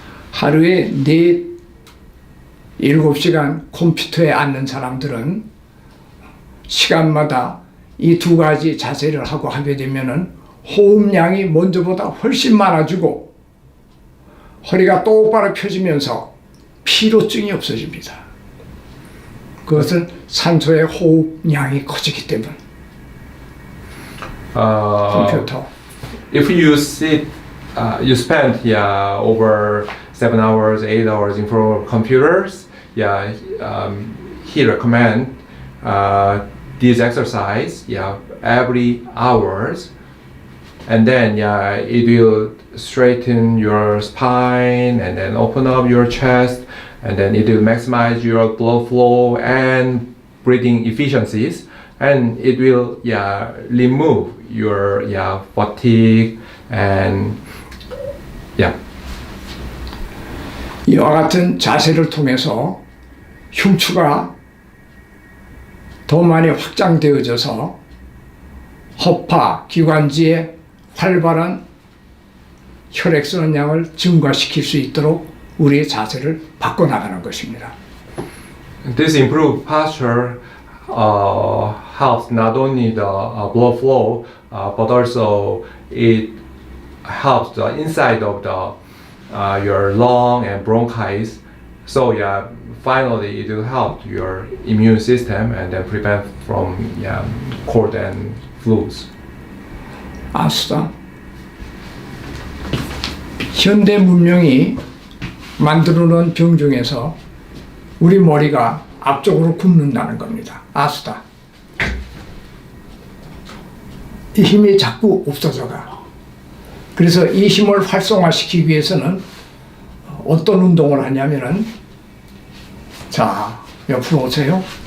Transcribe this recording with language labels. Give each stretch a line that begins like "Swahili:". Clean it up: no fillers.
Korean: 하루에 7시간 컴퓨터에 앉는 사람들은 시간마다 이 두 가지 자세를 하고 하게 되면은 호흡량이 먼저보다 훨씬 많아지고 허리가 똑바로 펴지면서 피로증이 없어집니다. 그것은 산소의 호흡량이 커지기 때문. 컴퓨터.
English: If you sit, you spend over 7 hours, 8 hours in front of computers. He recommend this exercise. Every hours, and then it will straighten your spine, and then open up your chest, and then it will maximize your blood flow and breathing efficiencies, and it will remove your fatigue and
Korean: 이와 같은 자세를 통해서 흉추가 더 많이 확장되어져서 허파, 기관지에 활발한 혈액순환 양을 증가시킬 수 있도록 우리의 자세를 바꿔나가는 것입니다.
English: This improved posture helps not only the blood flow, but also it helps the inside of the your lung and bronchis. So finally it will help your immune system and then prevent from cold and flus. 아스다.
Korean: 현대 문명이 만들어 놓은 병 중에서 우리 머리가 앞쪽으로 굽는다는 겁니다. 아스다. 이 힘이 자꾸 없어져가. 그래서 이 힘을 활성화시키기 위해서는 어떤 운동을 하냐면은, 자, 옆으로 오세요.